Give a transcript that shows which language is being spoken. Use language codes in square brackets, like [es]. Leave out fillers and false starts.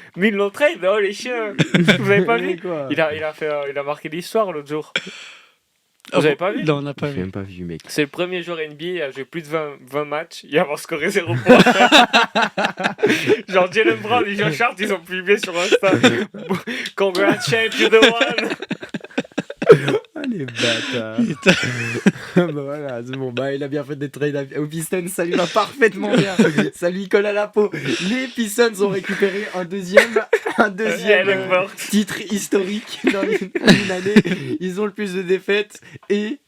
[fr] Mais ils l'ont trade, oh les chiens. Vous avez pas vu quoi? il a marqué l'histoire l'autre jour. Vous avez pas vu? Non, on n'a pas J'ai vu. même pas vu, mec. C'est le premier joueur NBA à jouer plus de 20 matchs et avoir scoré 0 points. Genre Jalen Brown et Josh Hart, ils ont publié sur Insta. [en] Congrats, champ, you're the one. [fr] Ah, les bâtards. Bah voilà, c'est bon. Bah, il a bien fait des trades aux Pistons, ça lui va parfaitement bien. Ça lui colle à la peau. Les Pistons ont récupéré un deuxième Alec Burks. titre historique dans une année. Ils ont le plus de défaites et